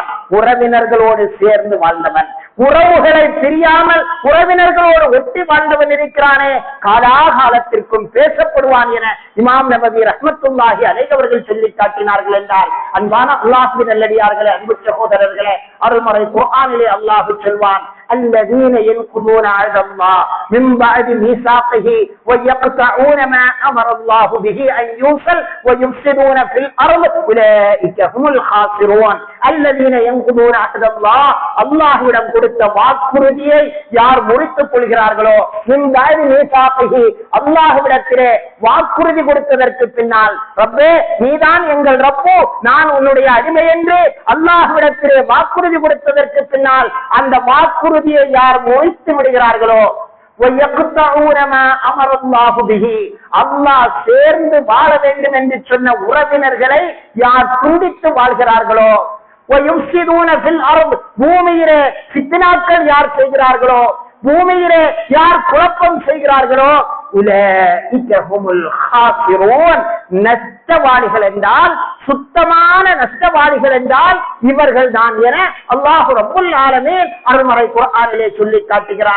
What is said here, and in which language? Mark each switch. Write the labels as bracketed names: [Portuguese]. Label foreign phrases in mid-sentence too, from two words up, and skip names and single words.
[Tamil] உறவினர்களோடு சேர்ந்து வாழ்ந்தவன், உறவுகளை பிரியாமல் உறவினர்களோடு ஒட்டி வாழ்ந்தவன் இருக்கிறானே, காலாகாலத்திற்கும் பேசப்படுவான் என இமாம் நவவி [Arabic] رحمة الله عليه [Tamil] அவர்கள் சொல்லி காட்டினார்கள் என்றால், அன்பான அல்லாஹ்வின் நல்லடியார்களே, அன்பு சகோதரர்களே, அருள்மறை குர்ஆனிலே அல்லாஹ் சொல்வான், [Arabic] الذين ينقضون عهد الله من بعد ميثاقه ويقطعون ما امر الله به ان يوصل ويفسدون في الارض اولئك هم الخاسرون. الذين ينقضون عهد الله, [Tamil] அல்லாஹ்விடம் கொடுத்த வாக்குறுதியை யார் முறித்துக் கொள்கிறார்களோ, [Arabic] من بعد ميثاقه, [Tamil] அல்லாஹ்விடத்திலே வாக்குறுதி கொடுத்ததற்கு பின்னால், ரப்பே நீதான் எங்கள் ரப்பு, நான் உன்னுடைய அடிமை என்று அல்லாஹ்விடத்திலே வாக்குறுதி கொடுத்ததற்கு பின்னால் அந்த வாக்குறுதியை யார் முறித்து விடுகிறார்களோ, அல்லாஹ் சேர்ந்து வாழ வேண்டும் என்று சொன்ன உறவினர்களை யார் துண்டித்து வாழ்கிறார்களோ, பூமியிலே ஃபித்னாக்கள் யார் செய்கிறார்களோ, பூமியிலே யார் குழப்பம் செய்கிறார்களோ, நஷ்டவாளிகள் என்றால், சுத்தமான நஷ்டவாளிகள் என்றால் இவர்கள் தான் என [Arabic] الله رب العالمين [Tamil] அருள்மறை குர்ஆனிலே சொல்லி காட்டுகிறான்.